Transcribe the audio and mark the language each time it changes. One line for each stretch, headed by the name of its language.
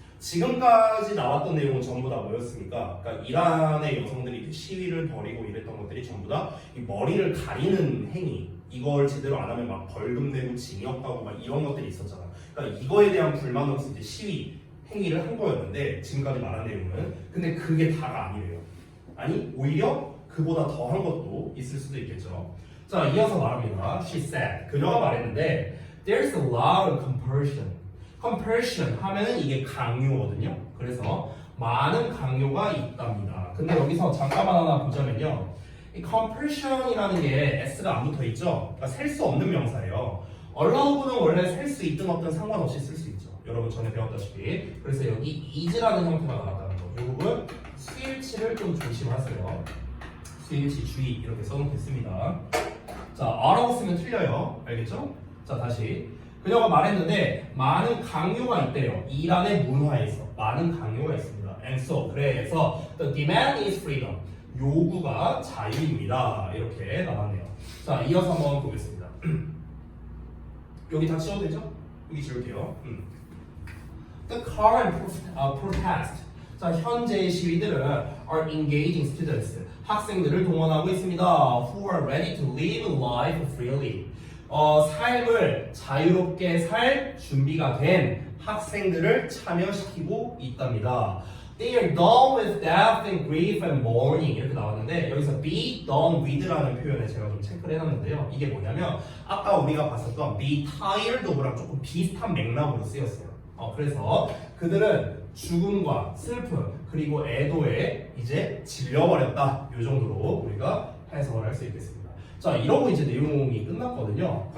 Korean: 지금까지 나왔던 내용은 전부 다 뭐였습니까? 그러니까 이란의 여성들이 시위를 벌이고 이랬던 것들이 전부 다 이 머리를 가리는 행위, 이걸 제대로 안 하면 막 벌금 내고 징역 가고 막 이런 것들이 있었잖아. 그러니까 이거에 대한 불만으로서 이제 시위 행위를 한 거였는데 지금까지 말한 내용은 근데 그게 다가 아니래요. 아니 오히려 그보다 더한 것도 있을 수도 있겠죠. 자, 이어서 말합니다.
English: She said.
Korean: 그녀가 말했는데
English: There's a lot of compulsion.
Korean: compulsion 하면은 이게 강요거든요. 그래서 많은 강요가 있답니다. 근데 여기서 잠깐만 하나 보자면요. 이 compulsion이라는 게 s가 안 붙어 있죠. 그러니까 셀 수 없는 명사예요. allow는 원래 셀 수 있든 없든 상관없이 쓸 수 있죠. 여러분 전에 배웠다시피. 그래서 여기 is라는 형태가 나왔다는 거. 이 부분 수일치를 좀 조심하세요. 수일치 주의 이렇게 써놓겠습니다. 자, a라고 쓰면 틀려요. 알겠죠? 자, 다시. 그녀가 말했는데 많은 강요가 있대요. 이란의 문화에서 많은 강요가 있습니다.
English: And so,
Korean: 그래서
English: the demand is freedom.
Korean: 요구가 자유입니다. 이렇게 나왔네요. 자, 이어서 한번 보겠습니다. 여기 다 지워도 되죠? 여기 지울게요.
English: The current protest.
Korean: 자, 현재의 시위들은
English: are engaging students.
Korean: 학생들을 동원하고 있습니다.
English: Who are ready to live life freely.
Korean: 삶을 자유롭게 살 준비가 된 학생들을 참여시키고 있답니다.
English: They are done with death and grief and mourning
Korean: 이렇게 나왔는데 여기서
English: be done with
Korean: 라는 표현을 제가 좀 체크를 해놨는데요. 이게 뭐냐면 아까 우리가 봤었던
English: be tired of
Korean: 랑 조금 비슷한 맥락으로 쓰였어요. 그래서 그들은 죽음과 슬픔 그리고 애도에 이제 질려버렸다. 이 정도로 우리가 해석을 할 수 있겠습니다. 자, 이러고 이제 내용이 끝났거든요.